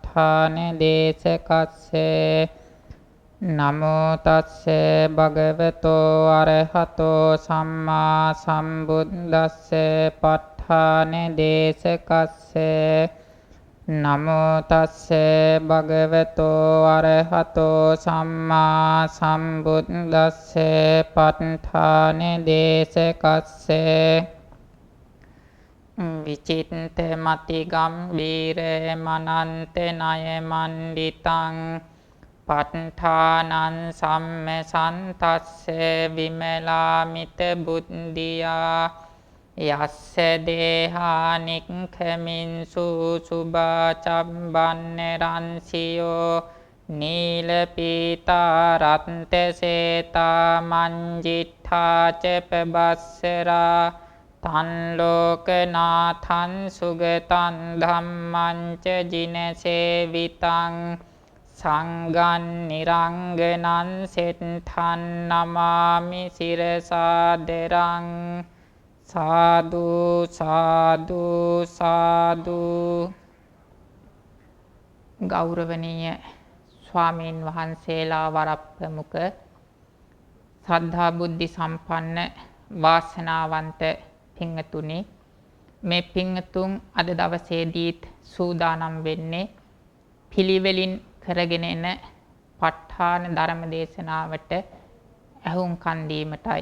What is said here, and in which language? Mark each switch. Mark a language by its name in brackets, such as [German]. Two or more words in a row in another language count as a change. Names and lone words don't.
[Pali] ဋ ාණ දේශකස්සේ නමෝ තස්සේ භගවතෝ අරහතෝ සම්මා සම්බුද්දස්සේ ප ဋ ාණ දේශකස්සේ නමෝ තස්සේ භගවතෝ අරහතෝ සම්මා සම්බුද්දස්සේ ප ဋ ාණ දේශකස්සේ විචිත්ත මති ගම්බීර මනන්ත ණය මණ්ඩිතං ප ဋ ාණං සම්මසන්තස්සේ විමලාමිත බුද්ධියා යස්ස දේහානික්ඛමින්සු සුභා චම්බන්න රන්සියෝ නීල පීතා රත්ත සේතා මංජිත්ථා ච පබස්සරා තන් ලෝකනාථං සුගතං ධම්මං ච ජිනසේවිතං සංඝං නිරංගනං සෙට්ඨං නමාමි සිරසාදරං සාදු සාදු සාදු. [Sinhala] ගෞරවනීය ස්වාමීන් වහන්සේලා වරප්‍රමුඛ ශ්‍රද්ධා බුද්ධි සම්පන්න වාසනාවන්ත පින්තුනි, මේ පින්තුන් අද දවසේදීත් සූදානම් වෙන්නේ පිළිවෙලින් කරගෙන එන ප ဋ ාණ ධර්ම දේශනාවට ඇහුම්කන් දීමටයි.